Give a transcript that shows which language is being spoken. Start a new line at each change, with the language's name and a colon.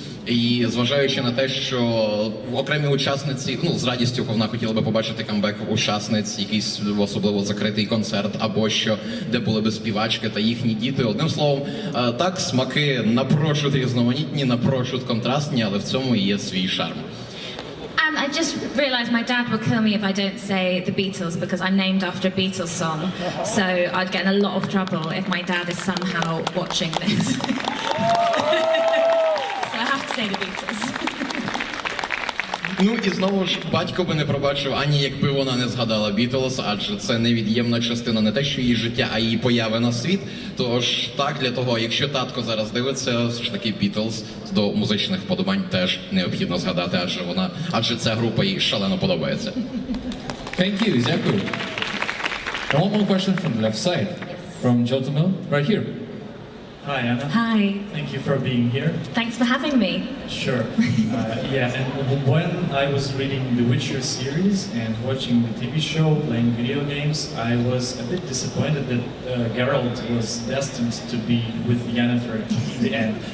Ukrainian: І зважаючи на те, що окремі учасниці, з радістю вона хотіла би побачити камбек учасниць, якийсь особливо закритий концерт, або що, де були би співачки та їхні діти. Одним словом, так, смаки напрочуд різноманітні, напрочуд контрастні, але в цьому і є свій шарм.
English: And I just realised my dad will kill me if I don't say the Beatles, because I'm named after a Beatles song. So I'd get in a lot of trouble if my dad is somehow watching this. So I have to say the Beatles.
Ukrainian: Ну і знову ж, батько би не пробачив Анні, якби вона не згадала Бітлз, адже це невід'ємна частина не те, що її життя, а її появи на світ. Тож так, для того, якщо татко зараз дивиться, все ж таки Бітлз до музичних вподобань теж необхідно згадати, адже ця група їй шалено подобається.
English: Thank you,
Ukrainian: дякую.
English: And one more question from the left side, from gentleman right here. Hi, Anna. Hi. Thank you for being here. Thanks for having me. Sure. And when I was reading the Witcher series and watching the TV show, playing video games, I was a bit disappointed that Ґеральт was destined to be with Yennefer in the end.